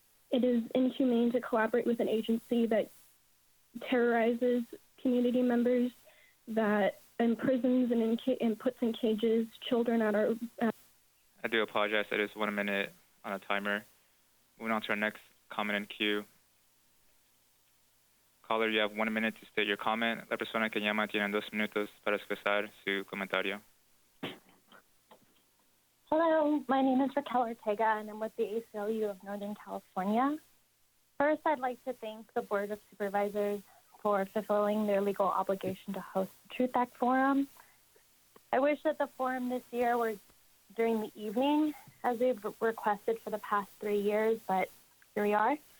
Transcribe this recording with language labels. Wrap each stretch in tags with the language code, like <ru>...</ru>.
<en>It is inhumane to collaborate with an agency that terrorizes community members, that imprisons and puts in cages children at our... I do apologize. That is 1 minute on a timer. Moving on to our next comment in queue. Caller, you have 1 minute to state your comment.</en> <es>La persona que llama tiene 2 minutos para expresar su comentario.</es> <en>Hello, my name is Raquel Ortega, and I'm with the ACLU of Northern California. First, I'd like to thank the Board of Supervisors for fulfilling their legal obligation to host the Truth Act Forum. I wish that the forum this year were during the evening, as we've requested for the past 3 years, but here we are.</en>